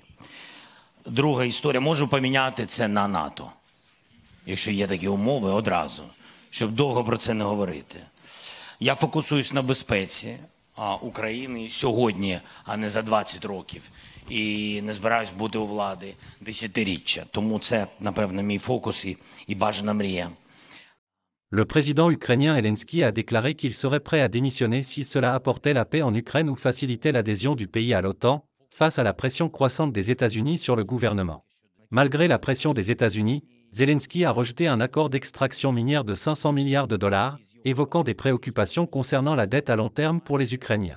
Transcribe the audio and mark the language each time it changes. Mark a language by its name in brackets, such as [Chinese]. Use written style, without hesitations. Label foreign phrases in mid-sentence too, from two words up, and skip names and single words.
[Ukrainian] Друга історія, можу поміняти це на НАТО, якщо є такі умови, одразу, щоб довго про це не говорити. Я фокусуюсь на безпеці України сьогодні, а не за 20 років. І не збираюсь бути у влади десятиріччя. Тому це, напевно, мій фокус і бажана мрія. [French] Le président ukrainien Zelensky a déclaré qu'il serait prêt à démissionner si cela apportait la paix en Ukraine ou facilitait l'adhésion du pays à l'OTAN, face à la pression croissante des États-Unis sur le gouvernement. Malgré la pression des États-Unis, Zelensky a rejeté un accord d'extraction minière de 500 milliards de dollars, évoquant des préoccupations concernant la dette à long terme pour les Ukrainiens.